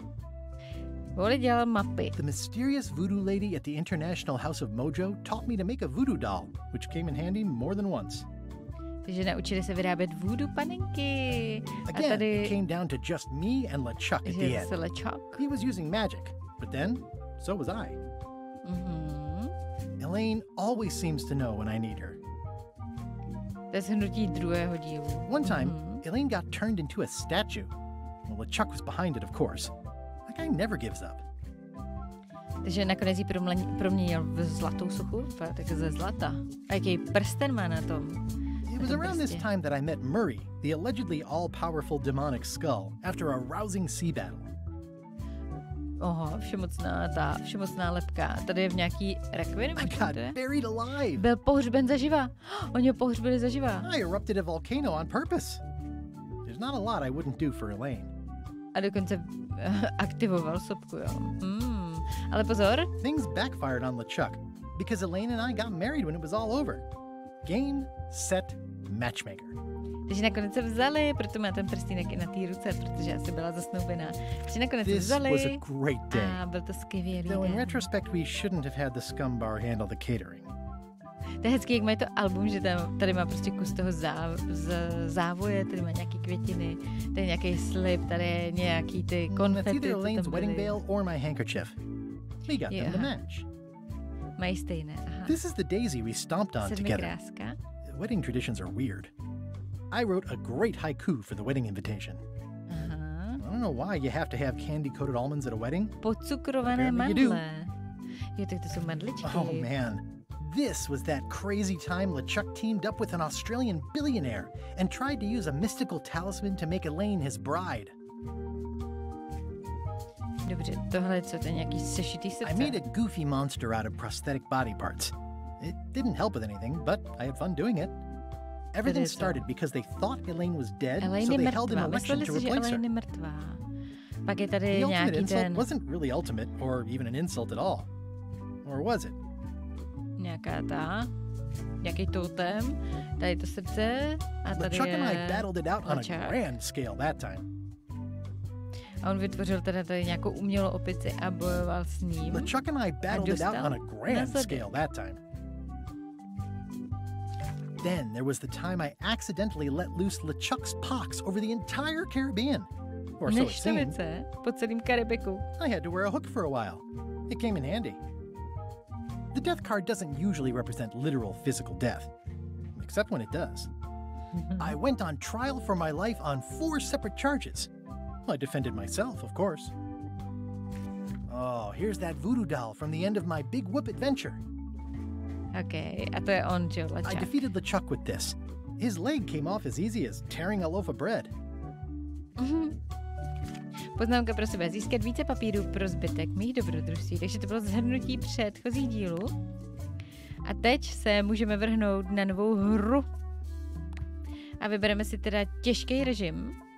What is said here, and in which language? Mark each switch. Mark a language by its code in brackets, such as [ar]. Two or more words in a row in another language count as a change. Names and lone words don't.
[cs] Wally dělal mapy. [en] The mysterious voodoo lady at the International House of Mojo taught me to make a voodoo doll, which came in handy more than once. [cs] Takže naučili se vyrábět voodoo panenky. A [en] Again, [cs] tady... [en] it came down to just me and LeChuck at the [cs] že [en] end. [cs] se LeChuck. [en] He was using magic, but then, so was I. Elaine always seems to know when I need her. [cs] To je shrnutí druhého dílu. [en] One time, Elaine got turned into a statue. Well, LeChuck was behind it, of course. That guy never gives up. [cs] Takže nakonec ji proměnil v zlatou sochu, tak ze zlata. A jaký prsten má na tom. [en] It was around this time that I met Murray, the allegedly all-powerful demonic skull, after a rousing sea battle. [cs] Oho, všemocná lepka. Tady je v nějaký rakvině. [en] I got buried alive. [cs] Byl pohřben zaživa. Oni ho pohřbili zaživa. [en] I erupted a volcano on purpose. There's not a lot I wouldn't do for Elaine. [cs] A dokonce aktivoval sopku, jo. Ale pozor. [en] Things backfired on LeChuck because Elaine and I got married when it was all over. Game, set, matchmaker. [cs] Takže nakonec se vzali, proto má ten prstínek i na té ruce, protože asi byla zasnoubená. Takže nakonec se vzali [en] was a great day. [cs] A byl to skvělý [en] Though in [cs] den. [en] retrospect we shouldn't have had the scum bar handle the catering. [cs] To je hezký, jak mají to album, že tady má prostě kus toho závoje, tady má nějaký květiny, tady je nějaký slib, tady je nějaký ty konfety, [en] It's either [cs] co [en] Elaine's [cs] tam [en] wedding [cs] byly. [en] veil or my handkerchief. We got them to match. [cs] Mají stejné, aha. [en] This is the daisy we stomped on together. [cs] Sedmikráska. [en] Wedding traditions are weird. I wrote a great haiku for the wedding invitation. [cs] Aha. [en] I don't know why you have to have candy-coated almonds at a wedding. [cs] Pocukrované [en] Apparently you do. [cs] mandle. Jo, tak to jsou mandličky. [en] Oh man, this was that crazy time LeChuck teamed up with an Australian billionaire and tried to use a mystical talisman to make Elaine his bride. [cs] Dobře, tohle je co, to je nějaký sešitý srdce. [en] I made a goofy monster out of prosthetic body parts. It didn't help with anything, but I had fun doing it. Everything started because they thought Elaine was dead, so they held an election to replace her. [cs] Elaine je mrtvá. Pak je tady [en] The ultimate [cs] nějaký [en] insult [cs] ten... [en] wasn't really ultimate, or even an insult at all. Or was it? [cs] Nějaký totem, tady to srdce a tady [en] LeChuck and I [cs] je [en] battled it out on a [cs] LeChuck. [en] grand scale that time. [cs] A on vytvořil teda tady nějakou umělou opici a bojoval s ním. [en] LeChuck and I battled it out on a grand [cs] na [en] scale that time. Then there was the time I accidentally let loose LeChuck's pox over the entire Caribbean. Or so it seemed. [cs] Neštovice po celém Karibiku. [en] I had to wear a hook for a while. It came in handy. The death card doesn't usually represent literal physical death, except when it does. I went on trial for my life on 4 separate charges. I defended myself, of course. Oh, here's that voodoo doll from the end of my Big Whoop adventure. [cs] Okay, a to je on, že jo, [en] I [cs] LeChuck. [en] defeated LeChuck with this. His leg came off as easy as tearing a loaf of bread. [cs] Poznámka pro sebe. Získat více papírů pro zbytek mých dobrodružství. Takže to bylo shrnutí předchozích dílů. A teď se můžeme vrhnout na novou hru. A vybereme si teda těžký režim.